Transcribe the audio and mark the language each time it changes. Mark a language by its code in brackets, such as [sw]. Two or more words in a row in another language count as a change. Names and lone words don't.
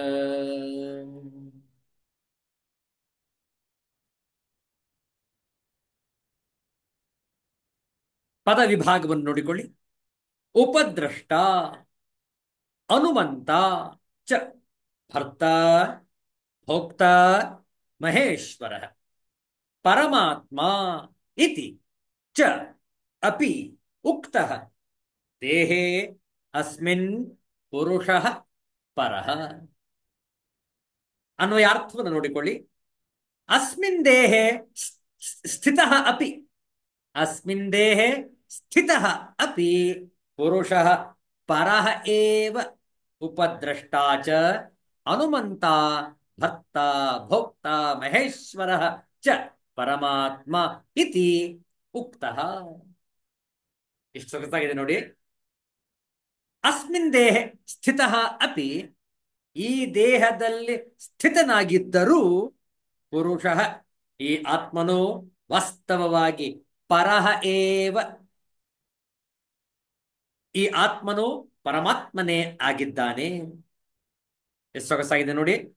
[kn] ಪದ ವಿಭಾಗವನ್ನು ನೋಡಿಕೊಳ್ಳಿ. [sa] ಉಪದ್ರಷ್ಟ, ಅನುಮಂತ ಚ, ಭರ್ತ ಭೋಕ್ತ ಮಹೇಶ್ವರ, ಪರಮಾತ್ಮ ಇತಿ ಚ ಅಪಿ ಉಕ್ತಃ ದೇಹೇ ಅಸ್ಮಿನ್ ಪುರುಷಃ ಪರಃ. [kn] ಅನ್ವಯಾರ್ಥವನ್ನು ನೋಡಿಕೊಳ್ಳಿ. [sa] ಅಸ್ಮಿನ್ ದೇಹೇ ಸ್ಥಿತಃ ಅಪಿ, ಅಸ್ಮಿನ್ ದೇಹೇ ಸ್ಥಿತಃ ಅಪಿ ಪುರುಷಃ ಪರಃ ಏವ. ಉಪದ್ರಷ್ಟಾ ಚ ಅನುಮಂತ ಭರ್ತ ಭೋಕ್ತ ಮಹೇಶ್ವರಃ ಚ ಪರಮಾತ್ಮ ಇತಿ ಉಕ್ತಃ. [kn] ಎಷ್ಟು ಸೊಗಸಾಗಿದೆ ನೋಡಿ. [sa] ಅಸ್ಮಿನ್ ದೇಹ ಸ್ಥಿತಃ ಅಪಿ, [kn] ಈ ದೇಹದಲ್ಲಿ ಸ್ಥಿತನಾಗಿದ್ದರೂ ಪುರುಷಃ, ಈ ಆತ್ಮನು ವಾಸ್ತವವಾಗಿ [sa] ಪರಃ ಏವ, [kn] ಈ ಆತ್ಮನು ಪರಮಾತ್ಮನೇ ಆಗಿದ್ದಾನೆ. ಎಷ್ಟು ಸೊಗಸಾಗಿದೆ ನೋಡಿ.